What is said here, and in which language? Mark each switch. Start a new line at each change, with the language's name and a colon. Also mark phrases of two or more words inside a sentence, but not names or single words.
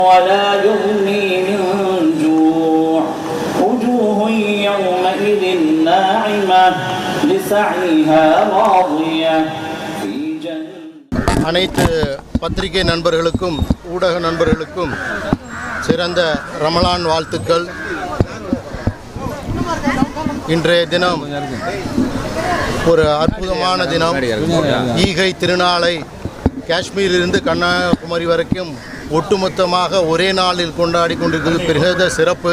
Arabic: ولا يغني من جوع وجوه يومئذ ناعمة لسعيها راضية في جنة.
Tamil: அனைத்து பத்திரிகை நண்பர்களுக்கும் ஊடக நண்பர்களுக்கும் சிறந்த ரமலான் வாழ்த்துக்கள். இன்றைய தினம் ஒரு அற்புதமான தினம். ஈகை திருநாளை காஷ்மீரிலிருந்து கன்னியாகுமரி வரைக்கும் ஒட்டுமொத்தமாக ஒரே நாளில் கொண்டாடி கொண்டிருக்கிறது பெரிய சிறப்பு.